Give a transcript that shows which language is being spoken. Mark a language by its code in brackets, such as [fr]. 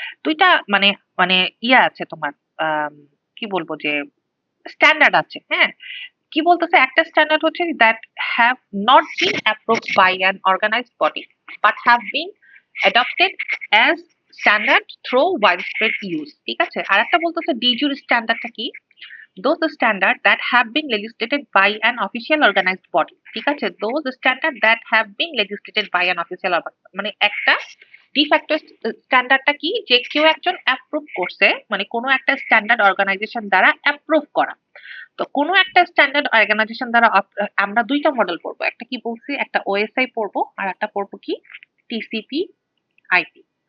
[bn] দুইটা মানে মানে ইয়ে আছে তোমার, কি বলবো যে স্ট্যান্ডার্ড আছে, হ্যাঁ। কি বলতেছে, একটা স্ট্যান্ডার্ড হচ্ছে [en] That have not been approved by an organised body but have been adopted as standard through widespread use. [bn] ঠিক আছে? আর একটা বলতেছে ডিজুর স্ট্যান্ডার্ডটা কি, [en] those standards that have been legislated by an official organized body। [bn] ঠিক আছে? [en] those standards that have been legislated by an official [bn] মানে একটা de facto স্ট্যান্ডার্ডটা কি, যে কেউ একজন অ্যাপ্রুভ করছে, মানে কোনো একটা স্ট্যান্ডার্ড অর্গানাইজেশন দ্বারা অ্যাপ্রুভ করা। তো কোনো একটা স্ট্যান্ডার্ড অর্গানাইজেশন দ্বারা আমরা দুইটা মডেল পড়বো, একটা কি বলছি, একটা ওএসআই পড়বো আর একটা পড়বো কি টিসিপি আইপি।